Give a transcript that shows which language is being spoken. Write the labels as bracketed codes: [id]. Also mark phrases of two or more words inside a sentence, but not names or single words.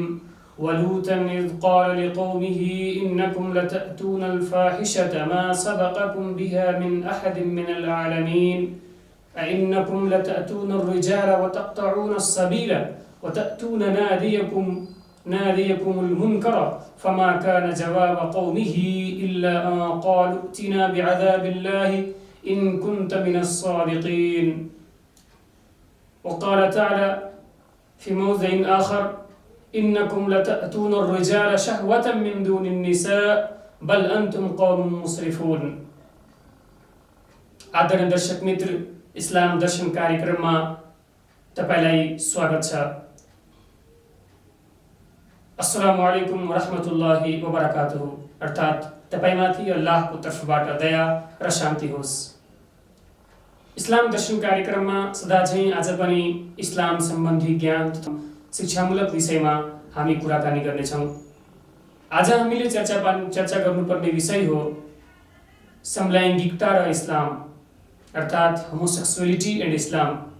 [ar] ولوطا إذ قال لقومه إنكم لتأتون الفاحشة ما سبقكم بها من أحد من العالمين أئنكم لتأتون الرجال وتقطعون السبيل وتأتون ناديكم المنكر فما كان جواب قومه إلا أن قالوا ائتنا بعذاب الله إن كنت من الصادقين. وقال تعالى في موضع آخر: إنكم لتأتون الرجال شهوة من دون النساء بل أنتم قوم مسرفون. [ne] आदरणीय दर्शक मित्र, इस्लाम दर्शन कार्यक्रममा तपाईलाई स्वागत छ। [ar] السلام عليكم ورحمة الله وبركاته. [ne] अर्थात् तपाईमाथि अल्लाहको तर्फबाट दया र शान्ति होस्। इस्लाम दर्शन कार्यक्रममा सदाझैं आज पनि इस्लाम सम्बन्धी ज्ञान तथा शिक्षामूलक विषयमा हामी कुराकानी गर्नेछौँ। आज हामीले चर्चा गर्नुपर्ने विषय हो समलैङ्गिकता र इस्लाम, अर्थात् [en] homosexuality and Islam.